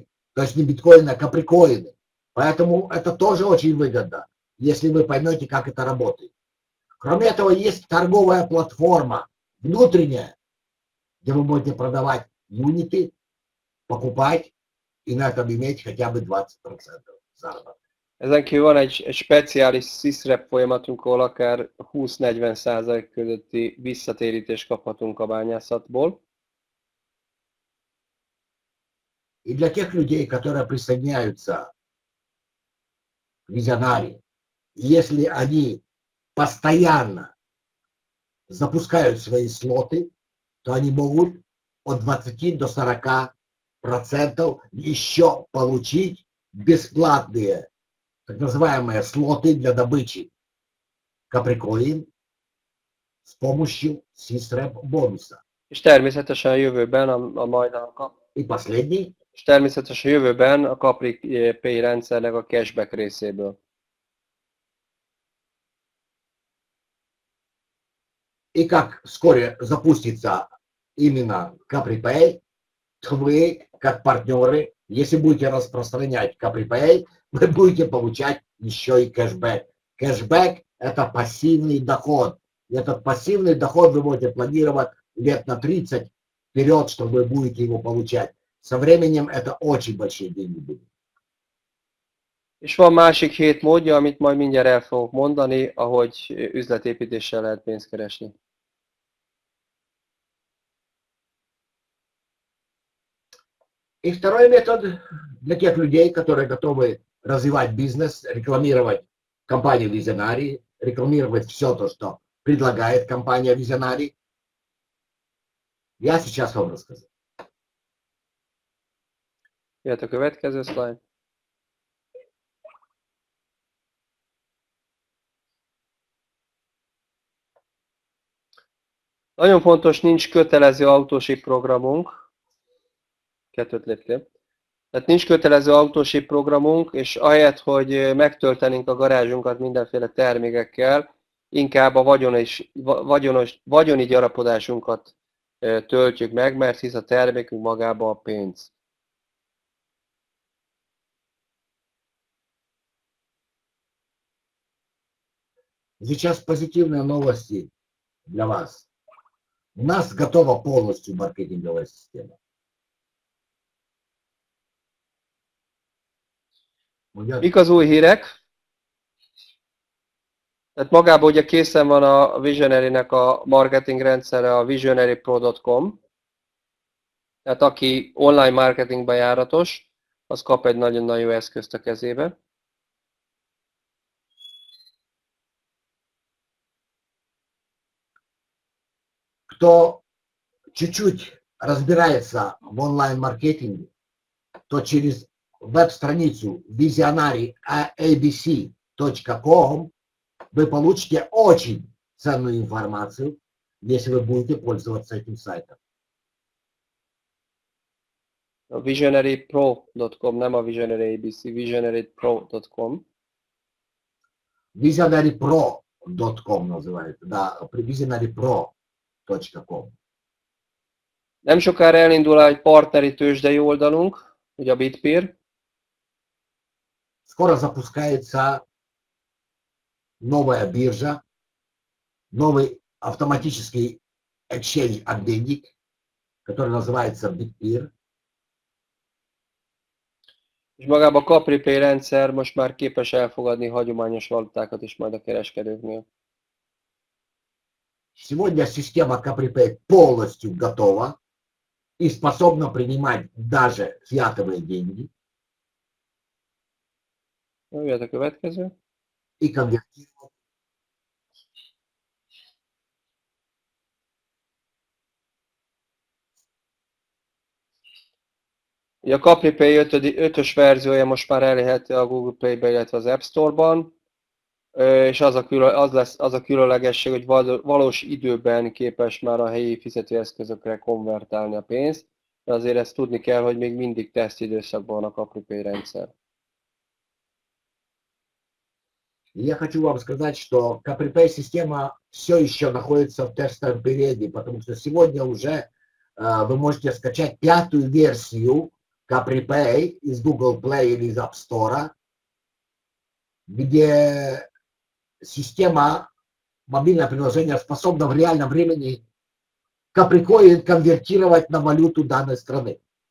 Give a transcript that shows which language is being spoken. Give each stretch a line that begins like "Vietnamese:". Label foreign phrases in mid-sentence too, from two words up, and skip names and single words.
Russian: То есть не биткоины, а каприкоины. Поэтому это тоже очень выгодно, если вы поймете, как это работает. Кроме этого, есть торговая платформа внутренняя, где вы будете продавать юниты, покупать и на этом иметь хотя бы 20% заработка.
Hungarian: Ezen kívül van egy speciális SysRep folyamatunk, ahol akár 20-40% közötti visszatérítést kaphatunk a bányászatból.
Russian: И для тех людей, которые присоединяются к Visionary, если они постоянно запускают свои слоты, то они могут от 20 до 40% еще получить бесплатные так называемые слоты для добычи Capricoin с помощью SysRep бонуса.
Hungarian: És természetesen a jövőben
Russian: И последний.
Hungarian: És természetesen a jövőben a Capripay rendszernek a cashback részéből.
Russian: И как вскоре запустится именно Capripay, то вы, как партнеры, если будете распространять Capripay, вы будете получать еще и кэшбэк. Кэшбэк – это пассивный доход. И этот пассивный доход вы можете планировать лет на 30, вперед, что вы будете его получать. Со временем это очень большие деньги будут.
Hungarian: És van másik 7 módja, amit majd mindjárt el fogok mondani, ahogy üzletépítéssel lehet pénzt keresni.
Russian: И второй метод для тех людей, которые готовы развивать бизнес, рекламировать компанию Visionary, рекламировать все то, что предлагает компания Visionary. Я сейчас вам расскажу.
Hungarian: Jöhet a következő slide. Nagyon fontos, nincs kötelező autósíp programunk. Kettőt léptél. Tehát nincs kötelező autósíp programunk, és ahelyett, hogy megtöltenénk a garázsunkat mindenféle termékekkel, inkább a vagyoni gyarapodásunkat töltjük meg, mert hisz a termékünk magába a pénz.
Russian: Сейчас позитивные новости для вас. У нас готова полностью маркетинговая система.
Hungarian: Mik az új hírek? Tehát magában ugye készen van a Visionary-nek a marketing rendszere, a visionarypro.com. Tehát aki online marketingben járatos, az kap egy nagyon-nagyon jó eszközt a kezébe.
Russian: Кто чуть-чуть разбирается в онлайн-маркетинге, то через веб-страницу visionary.abc.com вы получите очень ценную информацию, если вы будете пользоваться этим сайтом.
Hungarian: A visionarypro.com, nem a Visionary ABC, visionarypro.com.
Russian: Visionarypro.com называется, да, visionarypro.com.
Hungarian: Nem sokára elindul egy partneri tőzsdei oldalunk, ugye a Bitpeer.
Russian: Скоро запускается новая биржа, новый автоматический exchange обменник, который называется Bitpeer.
Hungarian: És magában a CapriPay rendszer most már képes elfogadni hagyományos valutákat is majd a kereskedőknél.
Russian: Сегодня система CapriPay полностью готова и способна принимать даже фиатовые деньги
Hungarian: Jöhet a következő.
Russian: и конвертировать.
Hungarian: A CapriPay 5-ös verziója most már elérhető a Google Play-ben, illetve az App Store-ban, és az a különlegesség, hogy valós időben képes már a helyi fizetőeszközökre konvertálni a pénzt, de azért ezt tudni kell, hogy még mindig tesztidőszakban van a CapriPay rendszer.
Russian: Я хочу вам сказать, что CapriPay система все еще находится в тестовом периоде, потому что сегодня уже вы можете скачать 5-ю версию CapriPay из Google Play или из App Store, где система, мобильное приложение способна в реальном времени CapriCoin конвертировать на валюту данной страны.